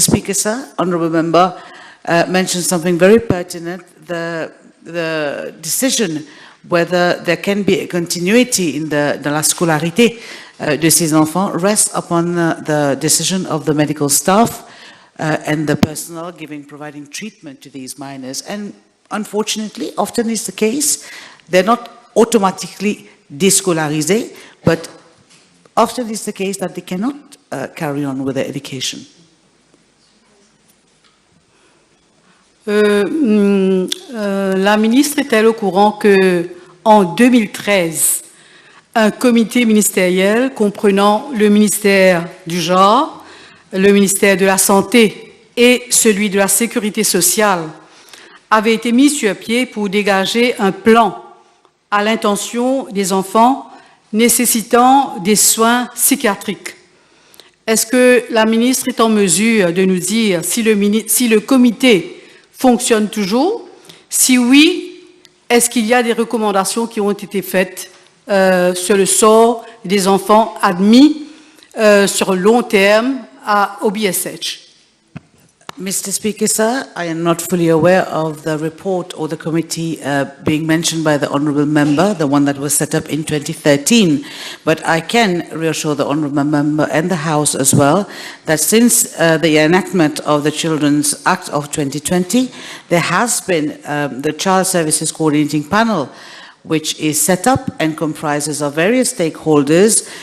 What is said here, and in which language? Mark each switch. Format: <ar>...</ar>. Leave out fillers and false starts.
<en>Speaker, sir, honourable member mentioned something very pertinent, the decision whether there can be a continuity in</en> <fr>la scolarité de ces enfants</fr> <en>rests upon the decision of the medical staff and the personnel providing treatment to these minors. And unfortunately, often is the case, they're not automatically déscolarisés, but often is the case that they cannot carry on with their education.</en> <fr>La ministre est-elle au courant que en 2013, un comité ministériel comprenant le ministère du Genre, le ministère de la Santé et celui de la Sécurité sociale avait été mis sur pied pour dégager un plan à l'intention des enfants nécessitant des soins psychiatriques? Est-ce que la ministre est en mesure de nous dire si le comité fonctionne toujours? Si oui, est-ce qu'il y a des recommandations qui ont été faites sur le sort des enfants admis sur long terme au BSH?</fr> <en>Mr. Speaker, sir, I am not fully aware of the report or the committee being mentioned by the honourable member, the one that was set up in 2013. But I can reassure the honourable member and the House as well that since the enactment of the Children's Act of 2020, there has been the Child Services Coordinating Panel, which is set up and comprises of various stakeholders.</en>